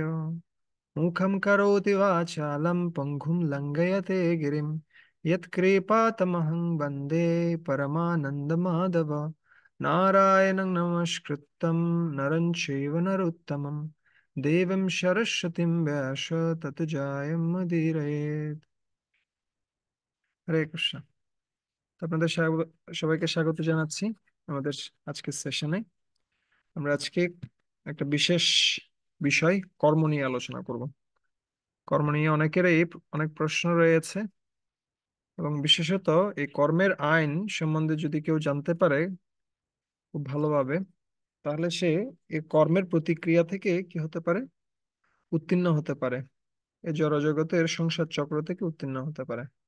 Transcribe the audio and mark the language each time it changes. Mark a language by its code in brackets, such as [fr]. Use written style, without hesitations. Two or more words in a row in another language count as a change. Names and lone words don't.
[sa] मुखं करोति वाचालं पङ्गुं लङ्घयते गिरिं यत्कृपातमहं वन्दे परमानन्दमाधव। नारायणं नमस्कृतं नरं चैव नरोत्तमं देवीं सरस्वतीं व्यास ततो जयमुदीरयेत्। [bn] হরে কৃষ্ণ। তো আপনাদের সবাইকে স্বাগত জানাচ্ছি আমাদের আজকের সেশনে। আমরা আজকে একটা বিশেষ বিষয় কর্ম নিয়ে আলোচনা করব। কর্ম নিয়ে অনেকেরই অনেক প্রশ্ন রয়েছে, এবং বিশেষত এই কর্মের আইন সম্বন্ধে যদি কেউ জানতে পারে খুব ভালোভাবে, তাহলে সে এই কর্মের প্রতিক্রিয়া থেকে কি হতে পারে, উত্তীর্ণ হতে পারে, এই জড়জগতের সংসার চক্র থেকে উত্তীর্ণ হতে পারে।